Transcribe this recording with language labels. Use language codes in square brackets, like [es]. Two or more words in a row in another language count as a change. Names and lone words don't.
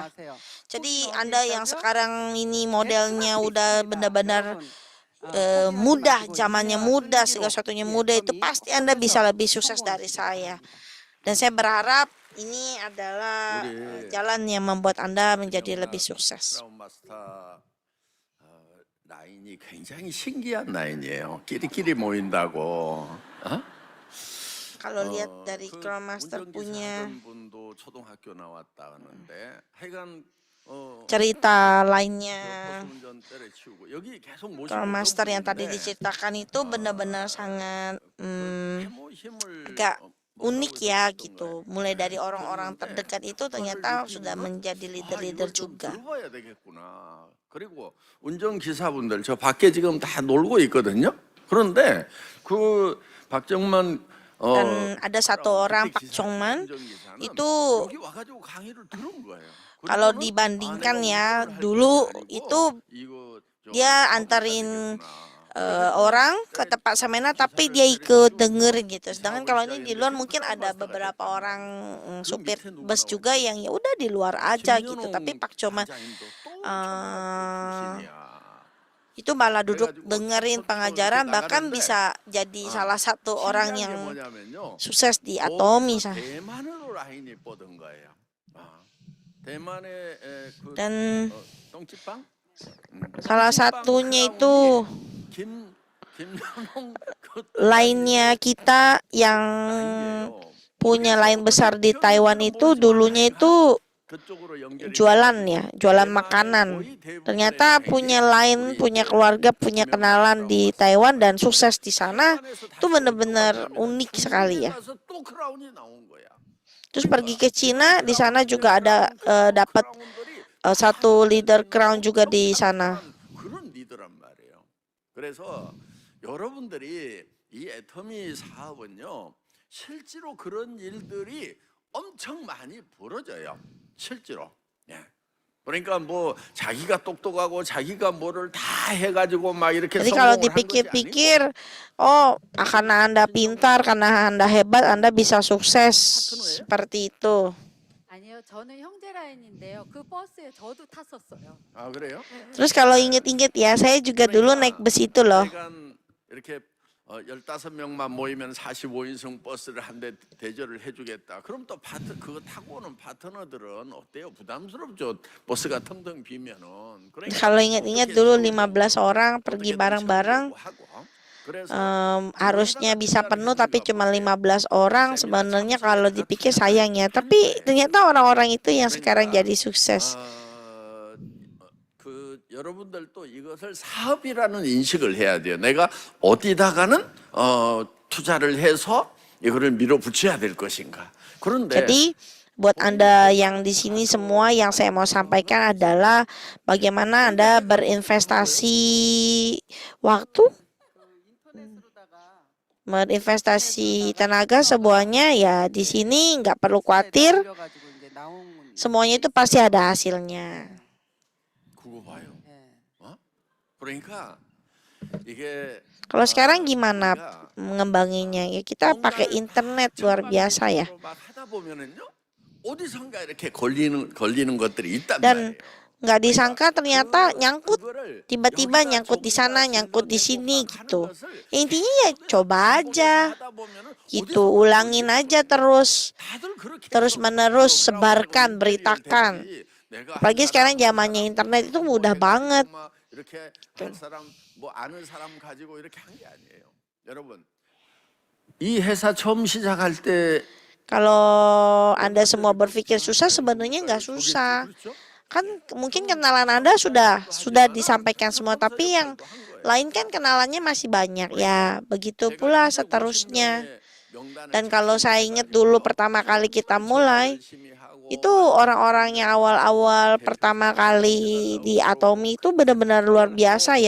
[id] Jadi Anda yang sekarang ini modelnya udah benar-benar mudah, zamannya mudah, segala sesuatunya mudah, itu pasti Anda bisa lebih sukses dari saya. Dan saya berharap ini adalah jalan yang membuat Anda menjadi lebih sukses. [ko] 라인이 굉장히 신기한 라인이에요. 끼리끼리 모인다고. [id] Kalau lihat dari Crown Master punya [ko] 분도 초등학교 나왔다 하는데 하여간 [id] cerita lainnya, [ko] 운전대를 치우고 여기 계속 [id] Crown Master yang tadi diceritakan itu benar-benar sangat agak unik ya gitu. Mulai dari orang-orang terdekat itu ternyata sudah menjadi leader-leader juga. [ko] 들어봐야 되겠구나. 그리고 운전기사분들 저 밖에 지금 다 놀고 있거든요. 그런데 그 박정만 [id] Dan ada satu orang, Pak Chongman, itu [ko] 여기 와가지고 강의를 들은 거예요. [id] kalau dibandingkan ya, dulu itu dia antarin orang ke tempat seminar tapi dia ikut denger gitu. Sedangkan kalau ini di luar mungkin ada beberapa orang supir bus juga yang ya udah di luar aja gitu. Tapi Pak Chongman itu malah duduk dengerin pengajaran, bahkan bisa jadi salah satu orang yang sukses di Atomi. [ko] 대만으로 라인이 뻗은 거예요. 대만의 [id] Dan [ko] 똥집빵 [id] salah satunya itu [ko] 김연홍 [id] lainnya kita yang punya lain besar di Taiwan itu dulunya itu jualan ya, jualan makanan. Ternyata punya lain, punya keluarga, punya kenalan di Taiwan dan sukses di sana. Itu benar-benar unik sekali ya. Terus pergi ke Cina, di sana juga ada dapat satu leader crown juga di sana. [ko] 그런 리더란 말이에요. 그래서 여러분들이 이 애터미 사업은요, 실제로 그런 일들이 엄청 많이 벌어져요. 실제로. 예. 그러니까 뭐 자기가 똑똑하고 자기가 뭐를 다 해가지고 막 이렇게 [id] Jadi kalau [ko] 성공을 한 것이 [id] dipikir-pikir, oh karena Anda pintar, karena Anda hebat, Anda bisa sukses seperti itu. [ko] 아니요, 저는 형제 라인인데요. 그 버스에 저도 탔었어요. 아 그래요? [id] Terus kalau inget-inget ya, saya juga dulu naik bus itu loh. [ko] 이렇게 15명만 모이면 45인승 버스를 한 대 대절을 해주겠다. 그럼 또 그거 타고 오는 파트너들은 어때요? 부담스럽죠. 버스가 텅텅 비면은. [id] Kalau ingat-ingat dulu 15 orang pergi bareng-bareng, harusnya bisa penuh tapi cuma 15 orang. Sebenarnya kalau dipikir sayang ya, tapi ternyata orang-orang itu yang sekarang jadi sukses. [ko] 여러분들도 이것을 사업이라는 인식을 해야 돼요. 내가 어디다가는 투자를 해서 이거를 밀어붙여야 될 것인가. 그런데 [id] Jadi buat Anda yang di sini semua, yang saya mau sampaikan adalah bagaimana Anda berinvestasi waktu, berinvestasi tenaga, semuanya ya di sini nggak perlu khawatir, semuanya itu pasti ada hasilnya. [ko] 그거 봐요. 그러니까 이게 [id] Kalau sekarang gimana mengembanginya? Ya kita pakai internet luar biasa ya. [ko] 막 하다 보면은요, 어디선가 이렇게 걸리는 것들이 있단 [id] Dan [ko] 말이에요. [id] nggak disangka ternyata nyangkut, tiba-tiba nyangkut di sana, nyangkut di sini gitu. Intinya ya coba aja gitu, ulangin aja terus menerus, sebarkan, beritakan. Apalagi sekarang zamannya internet itu mudah banget. [ko] 이렇게 할 사람 뭐 아는 사람 가지고 이렇게 한 게 아니에요. 여러분, 이 회사 처음 시작할 때 [id] Kalau Anda semua berpikir susah, sebenarnya nggak susah. Kan mungkin kenalan Anda sudah disampaikan semua, tapi yang lain kan kenalannya masih banyak. Ya, begitu pula seterusnya. Dan kalau saya ingat dulu pertama kali kita mulai, itu orang-orang yang awal-awal pertama kali di Atomi itu benar-benar luar biasa ya.